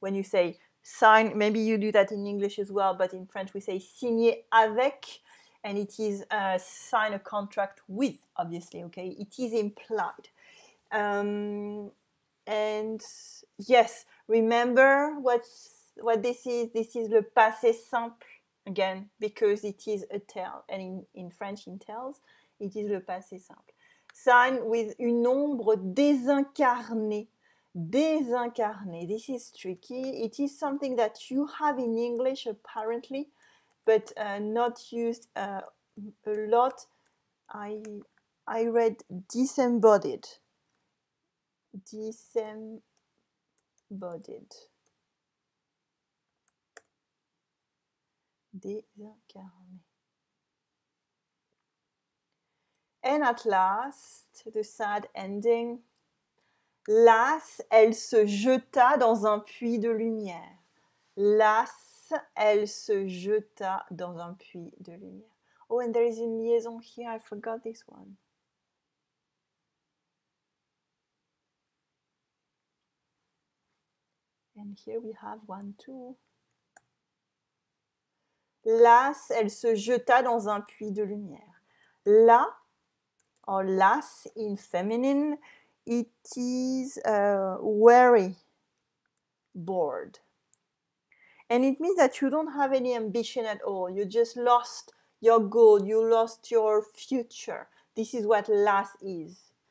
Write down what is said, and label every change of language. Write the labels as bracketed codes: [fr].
[en] When you say sign, maybe you do that in English as well, but in French we say signer avec, and it is sign a contract with, obviously, okay? It is implied. And yes, remember what this is. This is le passé simple, again, because it is a tell, and in French, in tells, it is le passé simple. Sign with [fr] une ombre désincarnée. [en] Désincarnée. This is tricky. It is something that you have in English, apparently, but not used a lot. I read disembodied. Disembodied. [fr] Désincarné. [en] And at last, the sad ending. [fr] Las, elle se jeta dans un puits de lumière. Las, elle se jeta dans un puits de lumière. [en] Oh, and there is a liaison here. I forgot this one. And here we have one too. [fr] Las, elle se jeta dans un puits de lumière. [en] La, or las in feminine, it is weary, bored. And it means that you don't have any ambition at all. You just lost your goal. You lost your future. This is what las is.